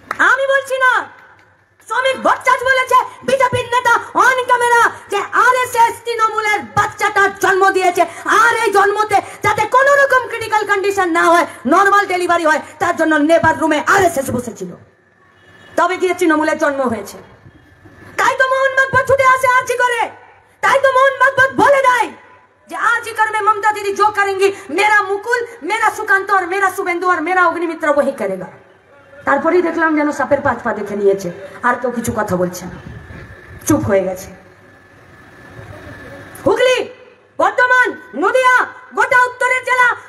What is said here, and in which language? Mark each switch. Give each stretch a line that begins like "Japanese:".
Bangla: আমি বলছি না, শ্রমিক ভট্টাচ বলেছে বিজেপির নেতা অন ক্যামেরা যে আরএসএস তৃণমূলের বাচ্চাটার জন্ম দিয়েছে, আর এই জন্মতে যাতে কোনো রকম ক্রিটিক্যাল কন্ডিশন না হয়, নরমাল ডেলিভারি হয়, তার জন্য লেবার রুমে আরএসএস বসেছিল, তবে গিয়ে তৃণমূলের জন্ম হয়েছে। তাই তো মোহন ভাগবত ছুটে আসে আরজি করে, তাই তো মোহন ভাগবত বলে দেয় যে
Hindi: आरजी कर में ममता दीदी जो करेंगी, मेरा मुकुल, मेरा सुकांत और मेरा शुभेंदु और मेरा अग्निमित्र वही करेगा।
Bangla: তারপরেই দেখলাম যেন সাপের 5 পা দেখে নিয়েছে, আর কেউ কিছু কথা বলছে না, চুপ হয়ে গেছে। হুগলি, বর্ধমান, নদিয়া, গোটা উত্তরের জেলা